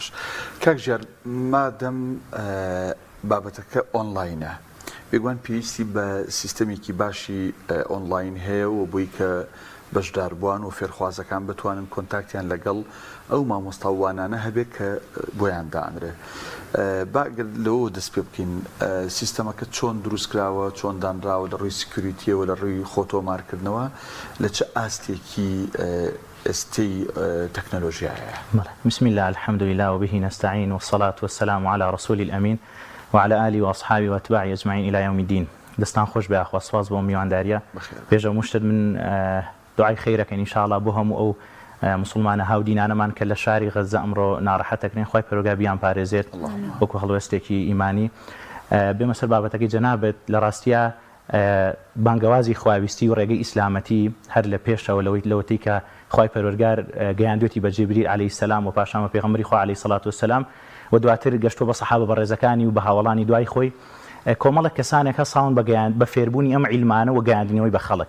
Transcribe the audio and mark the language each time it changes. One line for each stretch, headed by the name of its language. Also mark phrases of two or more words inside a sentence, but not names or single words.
Central Kurdish: کاک ژیار، مادەم بابەتەکە ئۆنلاینە بێگومان پێویستی بە سیستەمێکی باشی ئۆنلاین هەیە و بۆی کە بەشداربووان و فێرخوازەکان بتوانن کۆنتاکتیان لەگەڵ ئەو مامۆستاوانانە هەبێت کە بۆیان دانرێ. باگەر لەوە دەست پێ بکەین سیستەمەکە چۆن دروستکراوە، چۆن دانراوە لە ڕووی سکیوریتیەوە لە ڕووی خۆتۆمارکردنەوە لە چه ئاستێکی ئێستەی تەکنۆلۆژیایە؟
Arabic: بسم الله الحمد لله وبه نستعين والصلاة والسلام على رسول الأمين وعلى آله وأصحابه وأتباعه أجمعين إلى يوم الدين.
Central Kurdish: دستان خوش بە ئەخوا سپاس بۆ میوانداریە. پێشەوە مشتت من دوعای خەیرەکەین ئینشاءڵڵا بۆ هەموو ئەو مسلمانە هاودینانەمان کە لە شاری غەزە ئەمڕۆ ناڕەحەتەکرێن، خوای پەروەردگار بیان پارێزێت وەکو هەڵوێستێکی ئیمانی. بێمە سەر بابەتەکەی جەنابەت لە ڕاستیە بانگەوازی خواویستی و ڕێگەی ئیسلامەتی هەر لە پێشەوە لەوەتی کە خوای پەروەردگار گەیاندوێتی بە جیبریل
Arabic: عەلەیهی سەلام
Central Kurdish: و پاشان بە پێغەمبەری خوا
Arabic: عەلەیهی سەڵات وسەلام
Central Kurdish: و دواتر گەشتۆ بە سەحابە بەڕێزەکانی و بە هاوڵانی دوای خۆی کۆمەڵە کەسانێک هەساون بە فێربوونی ئەم عیلمانە و گەیاندنەوەی بە خەڵک.